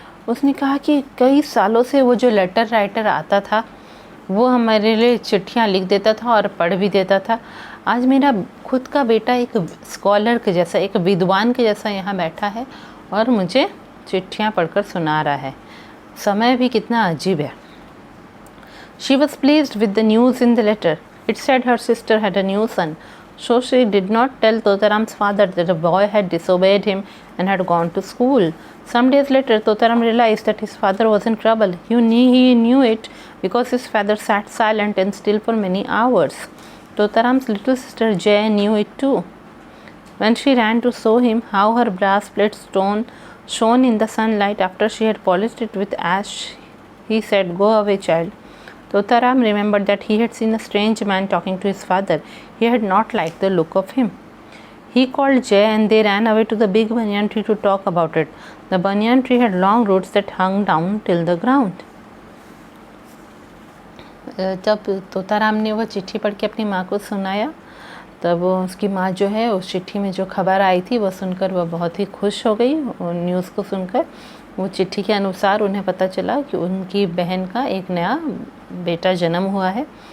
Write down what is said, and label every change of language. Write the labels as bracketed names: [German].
[Hindi] उसने कहा कि कई सालों से वो जो लेटर राइटर आता था वो हमारे लिए चिट्ठियाँ लिख देता था और पढ़ भी देता था। आज मेरा खुद का बेटा एक स्कॉलर के जैसा, एक विद्वान के जैसा यहाँ बैठा है और मुझे चिट्ठियाँ पढ़कर सुना रहा है। समय भी कितना अजीब है। [English] She was pleased with the news in the letter. It said her sister had a new son. So she did not tell Totaram's father that the boy had disobeyed him and had gone to school. Some days later, Totaram realized that his father was in trouble. He knew it because his father sat silent and still for many hours. Totaram's little sister Jay knew it too. When she ran to show him how her brass plate stone shone in the sunlight after she had polished it with ash, he said, "Go away, child." Totaram remembered that he had seen a strange man talking to his father. He had not liked the look of him. He called Jay and they ran away to the big banyan tree to talk about it. The banyan tree had long roots that hung down till the ground. [Hindi] जब तोताराम ने वह चिट्ठी पढ़ के अपनी माँ को सुनाया, तब उसकी माँ जो है उस चिट्ठी में जो खबर आई थी वह सुनकर वह बहुत ही खुश हो गई। न्यूज़ को सुनकर वो चिट्ठी के अनुसार उन्हें पता चला कि उनकी बहन का एक नया बेटा जन्म हुआ है।